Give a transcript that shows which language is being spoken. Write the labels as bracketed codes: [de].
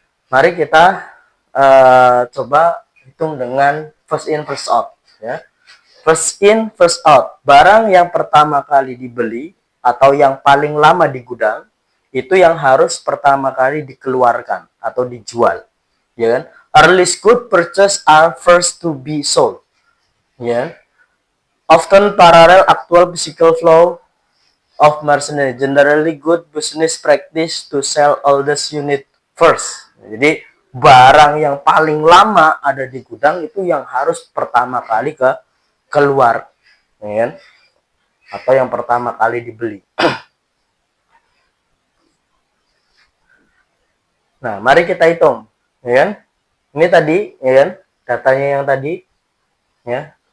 [id] Mari kita coba hitung dengan first in first out, ya. First in first out, barang yang pertama kali dibeli atau yang paling lama di gudang itu yang harus pertama kali dikeluarkan atau dijual, ya kan? [en] Earliest good purchase are first to be sold, [id] ya. [en] Often parallel actual physical flow of merchandise. Generally good business practice to sell oldest unit first. [id] Jadi barang yang paling lama ada di gudang itu yang harus pertama kali keluar, ya, atau yang pertama kali dibeli. Nah, mari kita hitung, ya. Ini tadi, ya, datanya yang tadi, ya.